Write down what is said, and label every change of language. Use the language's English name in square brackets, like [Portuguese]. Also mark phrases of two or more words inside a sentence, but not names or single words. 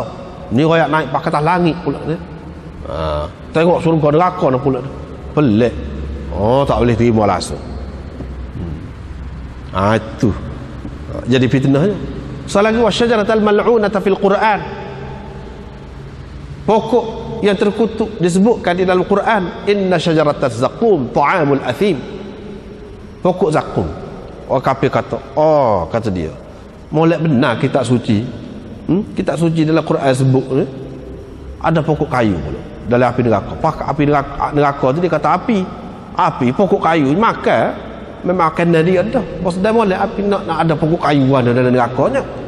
[Malay] Ni raya naik ke atas langit pula ni. Tengok surga neraka nak pula. Pelik. Tak boleh terima langsung. Itu jadi fitnahnya. Selagi [Arabic] والشجرة الملعونة في القرآن, [Malay] pokok yang terkutuk disebutkan di dalam Quran, [Arabic] إن شجرة الزقوم طعام الأثيم. [Malay] Pokok zakum. Orang kafir kata, kata dia, molek benar kitab suci Kitab suci dalam Quran sebut ni ada pokok kayu pula dalam api neraka. Api neraka tu dia kata api pokok kayu makan memang akan dia dah. Bos dah molek api nak ada pokok kayu ada dalam nerakanya.